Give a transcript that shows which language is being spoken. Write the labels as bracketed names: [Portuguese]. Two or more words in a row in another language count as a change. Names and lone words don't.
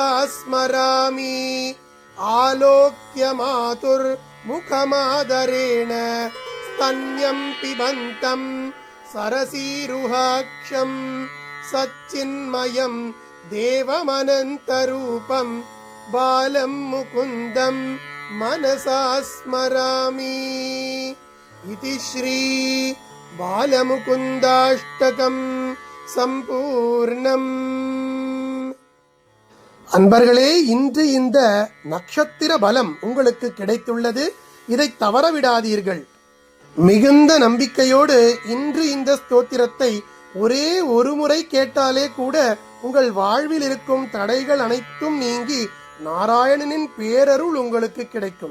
[Sanskrit] स्मरामि आलोक्य मातुर्मुखमादरेण स्तन्यं पिबन्तं सरसीरुहाक्षं सच्चिन्मयं देवमनन्तरूपं बालं मुकुन्दं मनसा स्मरामि इति श्री बालमुकुन्दाष्टकं சம்பூர்ணம். [Tamil] அன்பர்களே, இன்று இந்த நட்சத்திர பலம் உங்களுக்கு கிடைத்துள்ளது. இதை தவறவிடாதீர்கள். மிகுந்த நம்பிக்கையோடு இன்று இந்த ஸ்தோத்திரத்தை ஒரே ஒரு முறை கேட்டாலே கூட உங்கள் வாழ்வில் இருக்கும் தடைகள் அனைத்தும் நீங்கி நாராயணனின் பேரருள் உங்களுக்கு கிடைக்கும்.